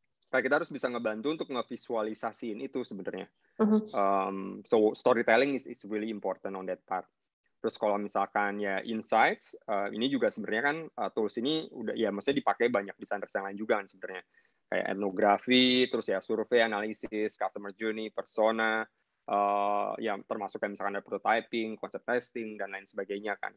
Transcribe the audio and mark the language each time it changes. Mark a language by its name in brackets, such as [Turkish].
[Indonesian] Kayak kita harus bisa ngebantu untuk ngevisualisasiin itu sebenarnya. [English] So storytelling is really important on that part. [Indonesian] Terus kalau misalkan ya insights, ini juga sebenarnya kan tools ini udah ya maksudnya dipakai banyak desainer yang lain juga kan sebenarnya. Kayak etnografi, terus ya survei, analisis, customer journey, persona, ya termasuk kayak misalkan ada prototyping, concept testing, dan lain sebagainya kan.